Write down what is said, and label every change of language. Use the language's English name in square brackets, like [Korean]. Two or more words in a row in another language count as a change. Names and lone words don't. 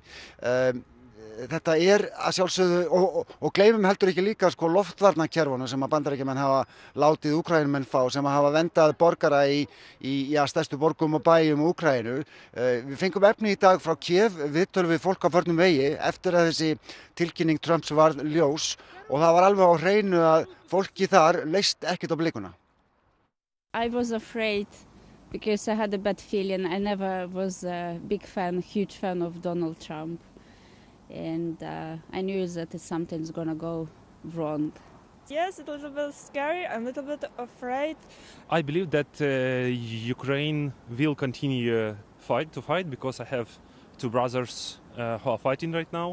[Icelandic] Þetta að sjálfsögðu og gleymum heldur ekki líka loftvarnakerfunum sem að Bandaríkjamenn hafa látið Úkraínumenn fá, sem hafa vendað borgara í stærstu borgum og bæjum Úkraínu. Við fengum efni í dag frá Kiev, viðtöl við fólk á förnum vegi eftir að þessi tilkynning Trumps varð ljós og það var alveg á hreinu að fólki þar leist ekkert á blikuna. [English] I was afraid because I had a bad feeling. I never was a huge fan of Donald Trump. And I knew that something's gonna go wrong. Yes, it's a little bit scary. I'm a little bit afraid. I believe that Ukraine will continue to fight because I have two brothers who are fighting right now.